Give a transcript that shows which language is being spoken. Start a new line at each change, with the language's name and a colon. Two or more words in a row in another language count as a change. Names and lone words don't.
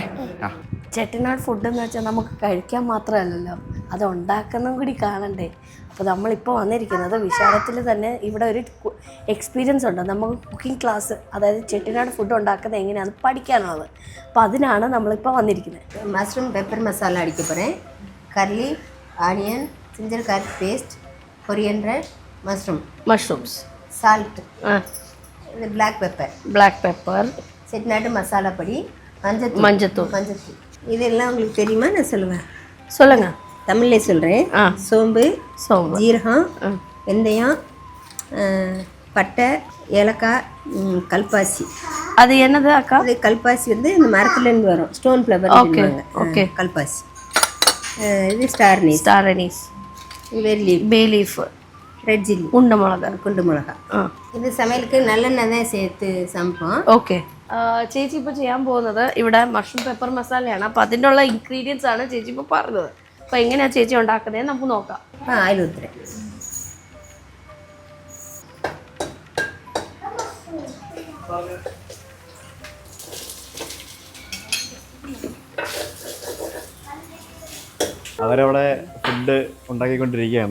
Malayalam: ചെട്ടിനാട് ഫുഡ് എന്ന് വെച്ചാൽ നമുക്ക് കഴിക്കാൻ മാത്രമല്ലല്ലോ, അത് ഉണ്ടാക്കുന്നതും കൂടി കാണണ്ടേ. അപ്പോൾ നമ്മളിപ്പോൾ വന്നിരിക്കുന്നത് വിശാലത്തിൽ തന്നെ ഇവിടെ ഒരു എക്സ്പീരിയൻസ് ഉണ്ട്. നമുക്ക്
English: cooking class,
Malayalam: അതായത് ചെട്ടിനാട് ഫുഡ് ഉണ്ടാക്കുന്നത് എങ്ങനെയാണ് പഠിക്കാനുള്ളത്. അപ്പോൾ അതിനാണ് നമ്മളിപ്പോൾ വന്നിരിക്കുന്നത്.
English: mushroom pepper
Tamil: மசாலா அடிக்க போகிறேன். கர்லி, ஆனியன்,
English: ginger garlic paste,
Tamil: கொரியண்டர், மஷ்ரூம்ஸ், சால்ட், இது
English: black pepper,
Tamil: செட்டிநாடு மசாலா பொடி, மஞ்சத்தூள். இதெல்லாம் உங்களுக்கு தெரியுமா? நான் சொல்லுவேன். சொல்லுங்கள். தமிழ்லேயே சொல்கிறேன். சோம்பு, ஜீரகம், வெந்தயம், பட்டை, ஏலக்காய், கல்பாசி. அது என்னது அக்கா? அது கல்பாசி வந்து இந்த மரத்துலேருந்து வரும்,
English: stone flower.
Tamil: ஓகே. கல்பாசி. இது
English: star anise, bay leaf, red chilli,
Tamil: குண்டு மிளகா. ഇത് സமையலுக்கு நல்லெண்ணெய் தான் சேர்த்து சமைப்போம்.
Malayalam: ഓക്കെ. ചേച്ചി ഇപ്പോൾ ചെയ്യാൻ പോകുന്നത് ഇവിടെ
English: mushroom pepper
Malayalam: മസാലയാണ്. അപ്പോൾ അതിൻ്റെ ഉള്ള ഇൻഗ്രീഡിയൻസ് ആണ് ചേച്ചി ഇപ്പോൾ പറഞ്ഞത്. അപ്പോൾ എങ്ങനെയാണ് ചേച്ചി ഉണ്ടാക്കുന്നത് നമുക്ക് നോക്കാം.
Tamil: ஆயில் ஊத்துறேன்.
Malayalam: അവരവിടെ ഫുഡ് ഉണ്ടാക്കിക്കൊണ്ടിരിക്കുകയാണ്.